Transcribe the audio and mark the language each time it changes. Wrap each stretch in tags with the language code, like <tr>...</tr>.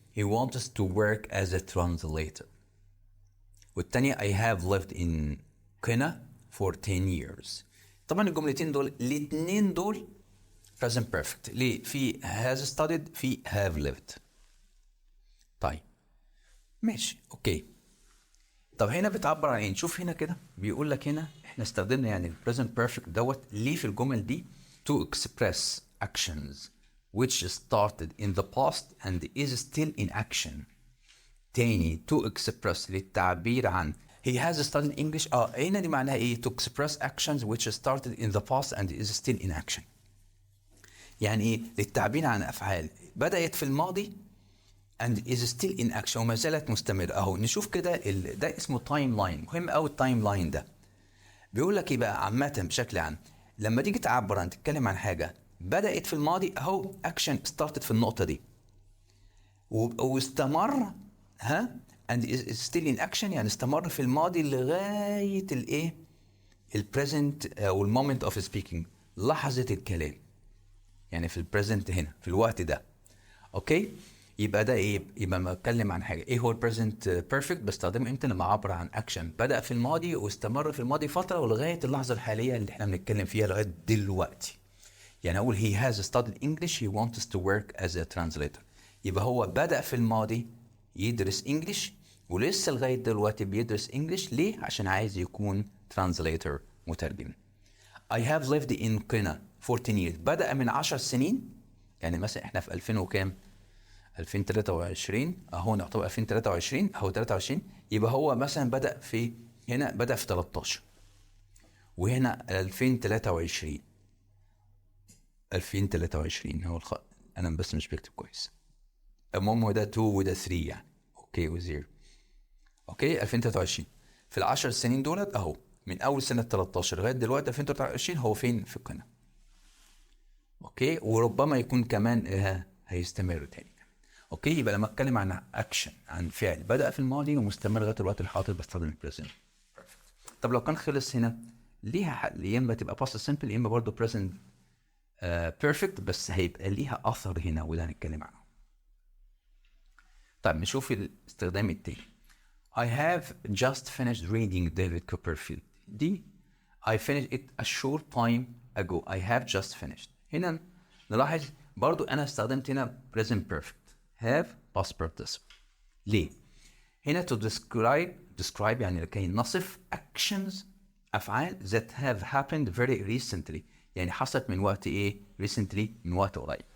<en>He wants to work as a translator.</en> <ar>والتانية</ar> <en>I have lived in Kenya for 10 years.</en> <ar>طبعا الجملتين دول الاتنين دول present perfect. ليه؟ في has studied في have lived. طيب ماشي اوكي. طب هنا بتعبر عن ايه؟ نشوف هنا كده بيقول لك هنا احنا استخدمنا يعني present perfect دوت ليه في الجمل دي</ar> <en>to express actions which started in the past and is still in action.</en> <ar>تاني</ar> <en>to express</en> <ar>للتعبير عن.</ar> <en>he has studied English.</en> <ar>هنا دي معناها ايه؟</ar> <en>to express actions which started in the past and is still in action.</en> <ar>يعني ايه؟ للتعبير عن افعال بدأت في الماضي</ar> <en>and is still in action</en> <ar>وما زالت مستمرة. اهو نشوف كده ده اسمه تايم لاين، مهم قوي التايم لاين ده. بيقول لك ايه بقى عامة بشكل عام، لما تيجي تعبر عن تتكلم عن حاجة بدأت في الماضي اهو action started في النقطة دي واستمر</ar> <en>and is still in action،</en> <ar>يعني استمر في الماضي لغاية الايه؟ البريزنت او المومنت اوف سبيكينج، لحظة الكلام، يعني في البريزنت هنا في الوقت ده. اوكي يبقى ده ايه؟ يبقى ما اتكلم عن حاجه ايه هو البريزنت بيرفكت بستخدمه امتى؟ لما اعبر عن اكشن بدا في الماضي واستمر في الماضي فتره ولغايه اللحظه الحاليه اللي احنا بنتكلم فيها لغايه دلوقتي. يعني اقول</ar> <en>he has studied English, he wants to work as a translator.</en> <ar>يبقى هو بدا في الماضي يدرس انجلش ولسه لغايه دلوقتي بيدرس انجلش. ليه؟ عشان عايز يكون ترانزليتور، مترجم.</ar> <en>I have lived in Kenya for 10 years.</en> <ar>بدأ من 10 سنين، يعني مثلا احنا في 2000 وكام؟ 2023 اهو نعتبر 2023 اهو 23. يبقى هو مثلا بدأ في هنا بدأ في 13 وهنا 2023 هو انا بس مش بكتب كويس. المهم هو ده 2 وده 3 يعني اوكي وزيرو. اوكي 2023 في ال10 سنين دولت اهو من اول سنه 13 لغايه دلوقتي 2023 هو فين؟ في القناه. اوكي وربما يكون كمان هيستمر تاني. اوكي يبقى لما اتكلم عن اكشن عن فعل بدا في الماضي ومستمر لغايه الوقت الحاضر بستخدم البريزنت بيرفكت. طب لو كان خلص هنا ليها حل، يا اما تبقى باست سمبل يا اما برضه بريزنت بيرفكت، بس هيبقى ليها اثر هنا وده هنتكلم عنه. طيب نشوف الاستخدام التاني.</ar> <en>I have just finished reading David Copperfield. دي I finished it a short time ago. I have just finished.</en> <ar>هنا نلاحظ برضو أنا استخدمت هنا present perfect.</ar> <en>have past participle. ليه؟ هنا to describe</en> <ar>يعني لكي نصف</ar> <en>actions أفعال that have happened very recently.</en> <ar>يعني حصلت من وقت إيه؟ recently من وقت قريب.</ar>